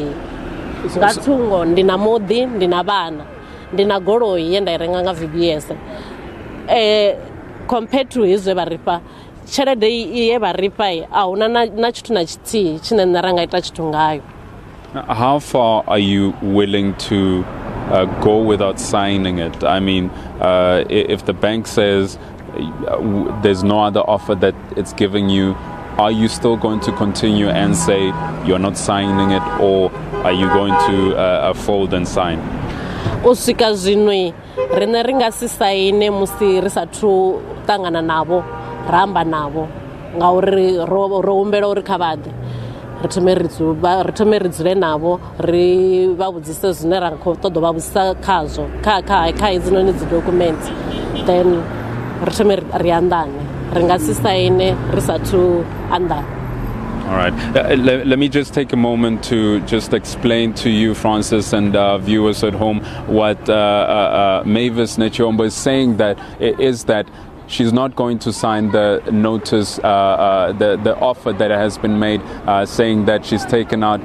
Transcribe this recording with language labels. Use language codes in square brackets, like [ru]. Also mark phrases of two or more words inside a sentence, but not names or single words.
[ve] Nga thungo ndi na muḓi, ndi na vhana, ndi na goloi ye nda i renga nga VBS. [en] Compared to [ve] hezwi vha ripa tshelede ye vha ripa ahuna na tshithu na tshithihi tshine nṋe ra nga ita tshithu ngayo. [en] How far are you willing to go without signing it? I mean, if the bank says there's no other offer that it's giving you, are you still going to continue and say you're not signing it, or are you going to fold and sign? [ve] Usika zwinwi rine ringa si saine musi ri sathu tangana navo ramba navo ngauri ro humbela uri kha vhaḓe ri thome ri dzule navo ri vha vhudzise zwine ra khou ṱoḓa vha vhudzisa khazwo kha hedzinoni dzi document, then ri thome ri anḓane ri nga si saine ri sathu anḓana. [en] All right. Let me just take a moment to just explain to you, Francis, and viewers at home, what Mavis Nechombo is saying, that is that she's not going to sign the notice, the offer that has been made, saying that she's taken out.